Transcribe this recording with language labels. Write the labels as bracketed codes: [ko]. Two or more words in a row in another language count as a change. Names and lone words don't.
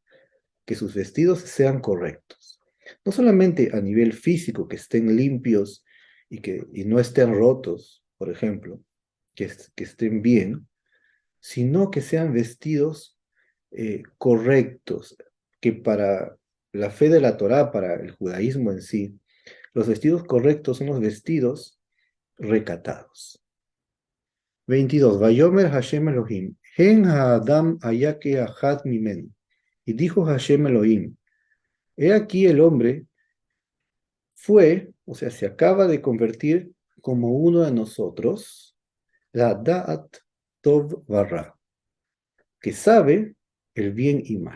[es] Que sus vestidos sean correctos. No solamente a nivel físico, que estén limpios y no estén rotos, por ejemplo, que estén bien, sino que sean vestidos correctos, que para la fe de la Torá, para el judaísmo en sí, los vestidos correctos son los vestidos recatados. 22. [he] ויאמר השם אלהים הן האדם היה כאחד ממנו. [es] Y dijo Hashem Elohim, he aquí el hombre fue, o sea, se acaba de convertir como uno de nosotros, [he] לדעת טוב ורע, [es] que sabe el bien y mal.